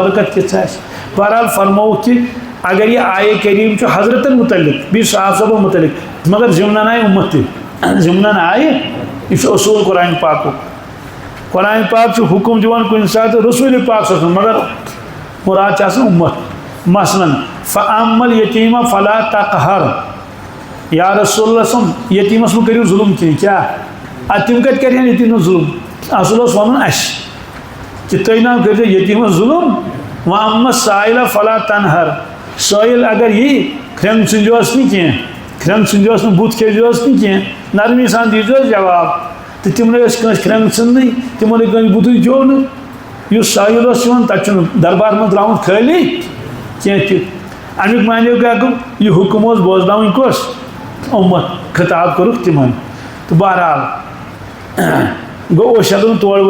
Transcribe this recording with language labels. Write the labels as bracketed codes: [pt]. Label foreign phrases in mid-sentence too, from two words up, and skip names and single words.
[ks] برکت کِژھ آسہِ بہرحال فرمووُکھ کہِ اگر یہ آیے کریم چھُ حضرتن متعلق بیٚیہِ صاحب صٲبن متعلق مگر ضمنن آیہِ اُمت تہِ ضمنن آیہِ یہِ چھُ اصوٗل قرآنِ پاکُک قرآنِ پاک چھُ حُکم دِوان کُنہِ ساتہٕ رسوٗلِ پاک صٲبس مگر مُراد چھِ آسان اُمت مثلاً [ar] فاما الیتیٖم فلا تقہر یا رسول اللہ [ks] صٲب یتیٖمس مہ کٔرِو ظُلم کینٛہہ کیٛاہ ادٕ تِم کتہِ کرِہن یتیٖمس ظُلم اصل اوس ونُن اَسہِ کہ تُہۍ نہ کٔرۍزیو یتیٖمس ظُلم [ar] واما السائل فلا تنہر [ks] سٲیِل اگر یی کھرٛنٛگ ژھٕنۍزِہوس نہٕ کینٛہہ کھرٛنٛگ ژھٕنۍزِہوس نہٕ بُتھ کھیزِہوس نہٕ کینٛہہ نرمی سان دیٖزِہوس جواب تہٕ تِمنٕے ٲسۍ کٲنٛسہِ کھرٛنٛگ ژھٕننٕے تِمن کٲنٛسہِ بُتھٕے کھیوٚو نہٕ یُس سٲیِل اوس یِوان تتہِ چھُنہٕ دربار منٛز ترٛاوُن خٲلی کینٛہہ تہِ امیُک معنی کیٛاہ گوٚو یہِ حُکم اوس بوزناوٕنۍ کۄس اُمت خطاب کوٚرُکھ تِمن تہٕ بہرحال گوٚو أسۍ ہٮ۪کو نہٕ تور